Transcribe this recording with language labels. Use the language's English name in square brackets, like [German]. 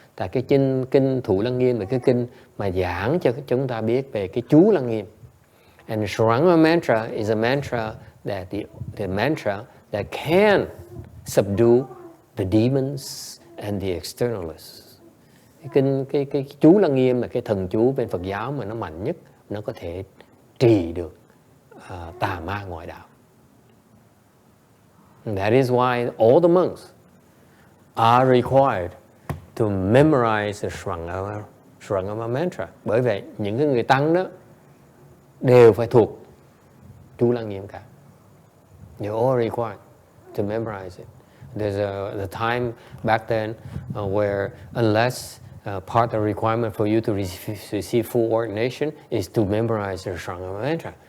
[Vietnamese] Tại cái kinh Thủ Lăng Nghiêm là cái kinh mà giảng cho chúng ta biết về cái chú Lăng Nghiêm. [English] And the Shurangama mantra is a mantra that the mantra that can subdue the demons and the externalists. [Vietnamese] Cái chú Lăng Nghiêm là cái thần chú bên Phật giáo mà nó mạnh nhất, nó có thể trì được tà ma ngoại đạo. [English] And that is why all the monks are required to memorize the Shurangama mantra. [Vietnamese] Bởi vậy những cái người tăng đó đều phải thuộc chú Lăng Nghiêm cả. [English] You're all required to memorize it. There's the time back then where unless part of the requirement for you to receive full ordination is to memorize the Shurangama mantra.